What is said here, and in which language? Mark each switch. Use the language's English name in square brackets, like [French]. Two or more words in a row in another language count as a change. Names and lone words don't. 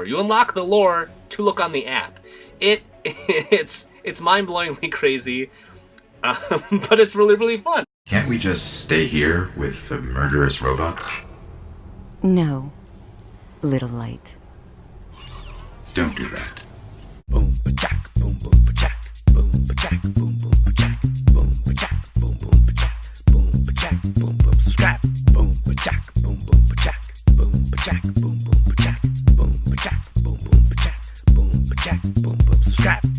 [English] You unlock the lore to look on the app. It's mind-blowingly crazy, but it's really, really fun. Can't we just stay here with the murderous robots? No, little light. Don't do that. Boom, ba-jack, boom, boom, ba-jack, boom, ba-jack, boom, boom, ba-jack, boom, ba-jack, boom, boom, ba-jack, boom, ba-jack, boom, boom, subscribe, boom, ba-jack, boom, boom, ba-jack, boom, ba-jack, boom, boom, ba-jack, boom, ba-jack, boom, boom, ba-jack, boom, ba-jack, boom, boom, subscribe.